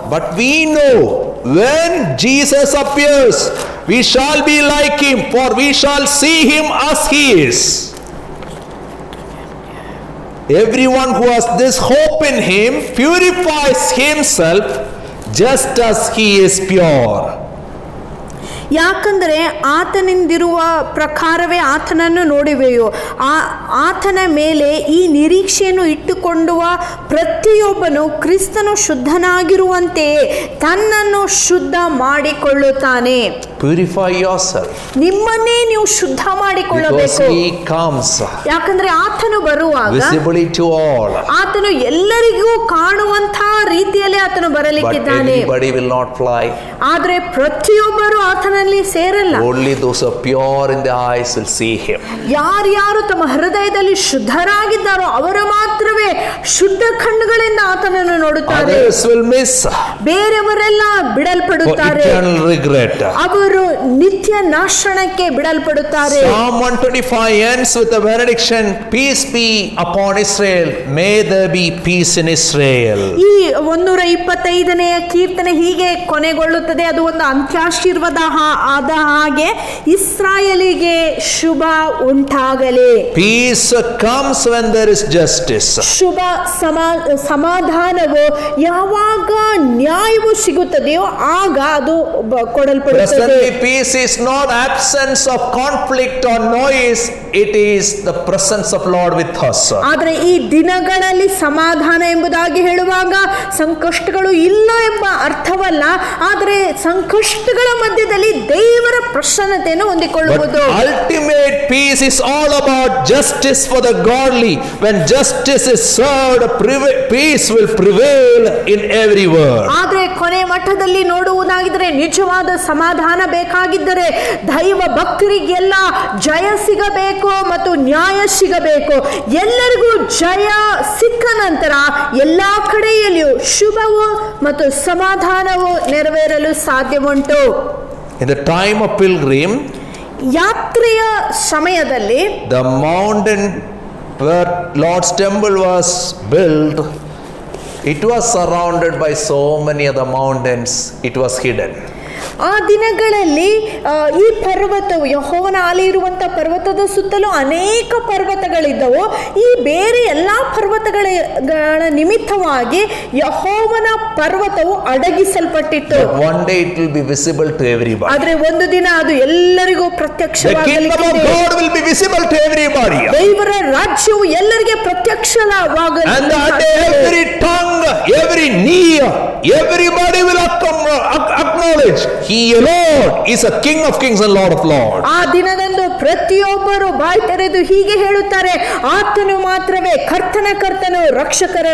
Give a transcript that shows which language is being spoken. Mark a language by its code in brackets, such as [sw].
[en] But we know when Jesus appears, we shall be like him, for we shall see him as he is. Everyone who has this hope in him purifies himself just as he is pure. [kn] ಯಾಕಂದರೆ ಆತನಿಂದಿರುವ ಪ್ರಕಾರವೇ ಆತನನ್ನು ನೋಡುವೆಯೋ. ಆತನ ಮೇಲೆ ಈ ನಿರೀಕ್ಷೆಯನ್ನು ಇಟ್ಟುಕೊಂಡುವ ಪ್ರತಿಯೊಬ್ಬನು ಕ್ರಿಸ್ತನು ಶುದ್ಧನಾಗಿರುವಂತೆಯೇ ತನ್ನನ್ನು ಶುದ್ಧ ಮಾಡಿಕೊಳ್ಳುತ್ತಾನೆ. [en] Purify yourself. [kn] ನಿಮ್ಮನ್ನೇ ನೀವು ಶುದ್ಧ ಮಾಡಿಕೊಳ್ಳಬೇಕು. [en] Because he comes [kn] ಯಾಕಂದ್ರೆ ಆತನು ಬರುವಾಗ [en] visibly to all. [kn] ಆತನು ಎಲ್ಲರಿಗೂ ಕಾಣುವಂತಹ ರೀತಿಯಲ್ಲಿ ಆತನು [en] But [kn] ಬರಲಿಕ್ಕಿದ್ದಾನೆ. [en] everybody will not fly. [kn] ಆದ್ರೆ ಪ್ರತಿಯೊಬ್ಬರು ಆತನಲ್ಲಿ ಸೇರಲ್ಲ. [en] Only those who are pure in their eyes will see him. [kn] ಯಾರ್ಯಾರು ತಮ್ಮ ಹೃದಯದಲ್ಲಿ ಶುದ್ಧರಾಗಿದ್ದಾರೋ ಅವರು ಮಾತ್ರವೇ ಶುದ್ಧ ಕಣ್ಣುಗಳಿಂದ ಆತನನ್ನು ನೋಡುತ್ತಾರೆ. [en] Others will miss. [kn] ಬೇರೆಯವರೆಲ್ಲ [en] For [kn] ಬಿಡಲ್ಪಡುತ್ತಾರೆ, [en] eternal regret. [kn] ಅವರು ನಿತ್ಯ ನಾಶನಕ್ಕೆ ಬಿಡಲ್ಪಡುತ್ತಾರೆ. [en] Psalm 125 ends with a benediction, peace be upon Israel, may there be peace in Israel. [kn] ಈ 125ನೇ ಕೀರ್ತನೆ ಹೀಗೆ ಕೊನೆಗೊಳ್ಳುತ್ತದೆ. ಅದು ಒಂದು ಅಂತ್ಯಾಶೀರ್ವಾದ ಆದ ಹಾಗೆ, ಇಸ್ರಾಯೇಲಿಗೆ ಶುಭ ಉಂಟಾಗಲಿ. [en] Peace comes when there is justice. [kn] ಶುಭ ಸಮಾಧಾನವು ಯಾವಾಗ ನ್ಯಾಯವು ಸಿಗುತ್ತದೆಯೋ ಆಗ ಅದು ಕೊಡಲ್ಪಡುತ್ತದೆ. [en] Presently, peace is not absence of conflict or noise. It is the presence of Lord with us. [kn] ಆದರೆ ಈ ದಿನಗಳಲ್ಲಿ ಸಮಾಧಾನ ಎಂಬುದಾಗಿ ಹೇಳುವಾಗ ಸಂಕಷ್ಟಗಳು ಇಲ್ಲ ಎಂಬ ಅರ್ಥವಲ್ಲ, ಆದರೆ ಸಂಕಷ್ಟಗಳ ಮಧ್ಯದಲ್ಲಿ ದೇವರ ಪ್ರಸನ್ನತೆಯನ್ನು ಹೊಂದಿಕೊಳ್ಳುವುದು. [en] But ultimate peace is all about justice for the godly. When justice is served, peace will prevail in every world. [kn] ಆದರೆ ಕೊನೆ ಮಟ್ಟದಲ್ಲಿ ನೋಡುವುದಾಗಿದ್ದರೆ ನಿಜವಾದ ಸಮಾಧಾನ ಬೇಕಾಗಿದ್ದರೆ ದೈವ ಭಕ್ತರಿಗೆಲ್ಲ ಜಯ ಸಿಗಬೇಕು ಮತ್ತು ನ್ಯಾಯ ಸಿಗಬೇಕು. ಎಲ್ಲರಿಗೂ ಜಯ ಸಿಕ್ಕ ನಂತರ ಎಲ್ಲಾ ಕಡೆಯಲ್ಲಿಯೂ ಶುಭವು ಮತ್ತು ಸಮಾಧಾನವು ನೆರವೇರಲು ಸಾಧ್ಯವುಂಟು. [en] In the time of pilgrim, [kn] ಯಾತ್ರೆಯ ಸಮಯದಲ್ಲಿ [en] the mountain where Lord's temple was built, it was surrounded by so many other mountains. It was hidden. [kn] ಆ ದಿನಗಳಲ್ಲಿ ಈ ಪರ್ವತವು ಯೆಹೋವನ ಆಲಯ ಇರುವಂತಹ ಪರ್ವತದ ಸುತ್ತಲೂ ಅನೇಕ ಪರ್ವತಗಳಿದ್ದವು. ಈ ಬೇರೆ ಎಲ್ಲಾ ಪರ್ವತಗಳ ನಿಮಿತ್ತವಾಗಿ ಯೆಹೋವನ ಪರ್ವತವು ಅಡಗಿಸಲ್ಪಟ್ಟಿತ್ತು. [en] One day it will be visible to everybody. [kn] ಆದ್ರೆ ಒಂದು ದಿನ ಅದು ಎಲ್ಲರಿಗೂ [en] The [kn] ಪ್ರತ್ಯಕ್ಷವಾಗಲಿದೆ. [en] kingdom of God will be visible to everybody. [kn] ದೇವರ ರಾಜ್ಯವು ಎಲ್ಲರಿಗೆ ಪ್ರತ್ಯಕ್ಷವಾಗಲಿದೆ. [en] And that day every tongue, every knee, everybody will acknowledge He alone is a King of kings and Lord of lords. [kn] ಆ ದಿನದಂದು ಪ್ರತಿಯೊಬ್ಬರು ಬಾಯಿ ತೆರೆದು ಹೀಗೆ ಹೇಳುತ್ತಾರೆ, ಆತನು ಮಾತ್ರವೇ ಕರ್ತನು ರಕ್ಷಕರ